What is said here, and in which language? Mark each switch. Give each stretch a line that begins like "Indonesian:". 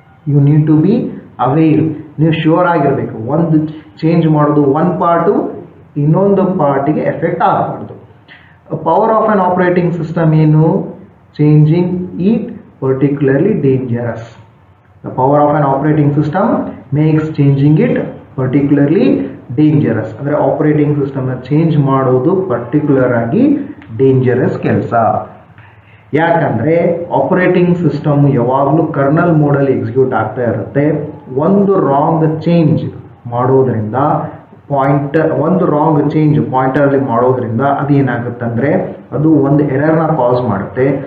English: You need to be aware.
Kannada: ನೀವು sure ಆಗಿರಬೇಕು, ಒಂದು ಚೇಂಜ್ ಮಾಡೋದು ಒಂದು ಪಾರ್ಟು ಇನ್ನೊಂದು ಪಾರ್ಟಿಗೆ ಎಫೆಕ್ಟ್ ಆಗಬಾರ್ದು.
English: Power of an operating system ಏನು? Changing it particularly dangerous. The power of an operating system makes changing it particularly dangerous.
Kannada: ಅಂದರೆ ಆಪರೇಟಿಂಗ್ ಸಿಸ್ಟಮ್ನ ಚೇಂಜ್ ಮಾಡೋದು ಪರ್ಟಿಕ್ಯುಲರ್ ಆಗಿ ಡೇಂಜರಸ್ ಕೆಲಸ. ಯಾಕಂದರೆ ಆಪರೇಟಿಂಗ್ ಸಿಸ್ಟಮ್ ಯಾವಾಗಲೂ ಕರ್ನಲ್ ಮೋಡಲ್ಲಿ ಎಕ್ಸಿಕ್ಯೂಟ್ ಆಗ್ತಾ ಇರುತ್ತೆ. ಒಂದು ರಾಂಗ್ ಚೇಂಜ್ ಮಾಡೋದ್ರಿಂದ ಪಾಯಿಂಟರಲ್ಲಿ ಮಾಡೋದ್ರಿಂದ ಅದು ಏನಾಗುತ್ತಂದರೆ ಅದು ಒಂದು ಎರರ್ನ ಕಾಸ್ ಮಾಡುತ್ತೆ.